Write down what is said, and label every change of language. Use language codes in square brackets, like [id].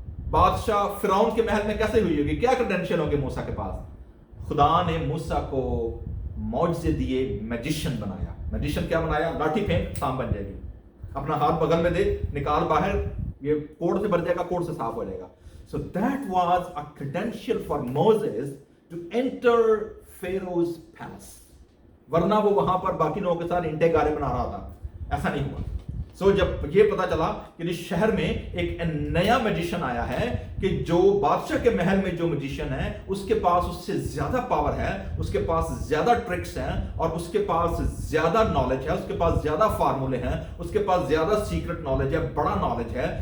[hi] बादशाह फिरौन के महल में कैसे हुई होगी, क्या क्रेडेंशियल होंगे मूसा के पास? खुदा ने मूसा को मौजज़े दिए, मैजिशियन बनाया। मैजिशियन क्या बनाया? लाठी फेंक, सांप बन जाएगी, अपना हाथ बगल में दे, निकाल बाहर, ये कोड से भर जाएगा, कोड से साफ हो जाएगा। [en] So that was a credential for Moses to enter Pharaoh's palace. [hi] वरना वो वहां पर बाकी लोगों के साथ इंटे गारे बना रहा था, ऐसा नहीं हुआ। सो जब ये पता चला कि इस शहर में एक नया मैजिशियन आया है कि जो बादशाह के महल में जो मैजिशियन है उसके पास उससे ज्यादा पावर है, उसके पास ज्यादा ट्रिक्स हैं और उसके पास ज्यादा नॉलेज है, उसके पास ज्यादा फार्मूले हैं, उसके पास ज्यादा सीक्रेट नॉलेज है, बड़ा नॉलेज है।